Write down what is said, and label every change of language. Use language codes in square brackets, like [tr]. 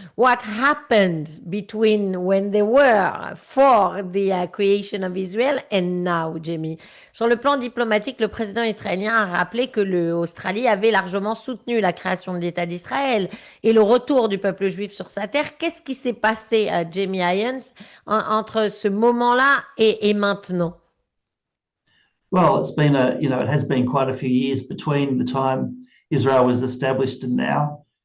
[en] What happened between when they were for the creation of Israel and now, Jamie? [fr] Sur le plan diplomatique, le président israélien a rappelé que l'Australie avait largement soutenu la création de l'État d'Israël et le retour du peuple juif sur sa terre. Qu'est-ce qui s'est passé, Jamie Hyams, entre ce moment-là et maintenant? [en] Well, it's been it has been quite a few years between the time Israel was established and now.